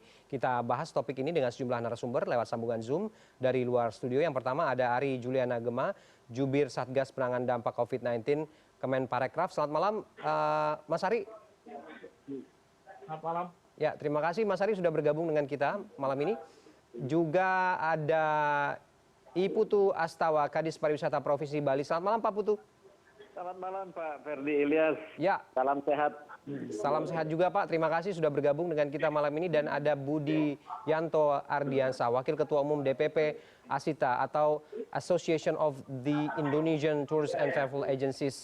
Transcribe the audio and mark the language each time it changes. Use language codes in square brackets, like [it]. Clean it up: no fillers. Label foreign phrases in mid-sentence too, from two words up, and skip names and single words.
[id] Kita bahas topik ini dengan sejumlah narasumber lewat sambungan Zoom dari luar studio. Yang pertama ada Ari Juliana Gema, Jubir Satgas Penanganan Dampak COVID-19 Kemenparekraf. Selamat malam, Mas Ari. Selamat malam. Ya, terima kasih Mas Ari sudah bergabung dengan kita malam ini. Juga ada I Putu Astawa, Kadis Pariwisata Provinsi Bali. Selamat malam Pak Putu. Selamat malam Pak Ferdi Ilyas. Ya. Salam sehat. Salam sehat juga Pak. Terima kasih sudah bergabung dengan kita malam ini. Dan ada Budi Yanto Ardiansa, Wakil Ketua Umum DPP ASITA atau Association of the Indonesian Tours and Travel Agencies.